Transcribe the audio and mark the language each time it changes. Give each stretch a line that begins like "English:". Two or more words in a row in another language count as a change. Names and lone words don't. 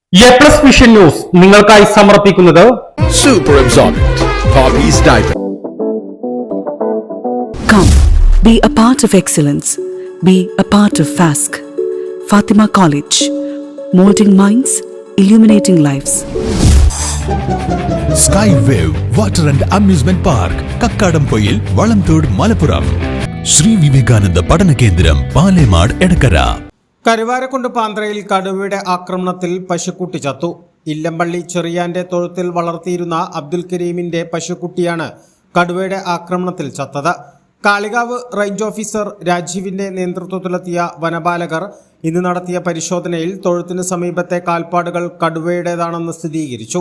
Malayalam: A+ വിഷൻ ന്യൂസ് നിങ്ങൾക്കായി സമർപ്പിക്കുന്നത്
English: Super Absorbent Poppy's Diaper. Come, be a part of excellence. Be a part of FASC. Fatima College. Molding minds, illuminating lives. Sky Wave Water and Amusement Park, Kakkadampoyil, Valamthood, Malappuram. Sri Vivekananda Padana Kendram, Palemad, Edakara.
Malayalam: കരുവാരക്കുണ്ട് പാന്ത്രയിൽ കടുവയുടെ ആക്രമണത്തിൽ പശുക്കുട്ടി ചത്തു. ഇല്ലമ്പള്ളി ചെറിയാന്റെ തൊഴുത്തിൽ വളർത്തിയിരുന്ന അബ്ദുൽ കരീമിന്റെ പശുക്കുട്ടിയാണ് കടുവയുടെ ആക്രമണത്തിൽ ചത്തത്. കാളികാവ് റേഞ്ച് ഓഫീസർ രാജീവിന്റെ നേതൃത്വത്തിലെത്തിയ വനപാലകർ ഇന്ന് നടത്തിയ പരിശോധനയിൽ തൊഴുത്തിന് സമീപത്തെ കാൽപ്പാടുകൾ കടുവയുടേതാണെന്ന് സ്ഥിരീകരിച്ചു.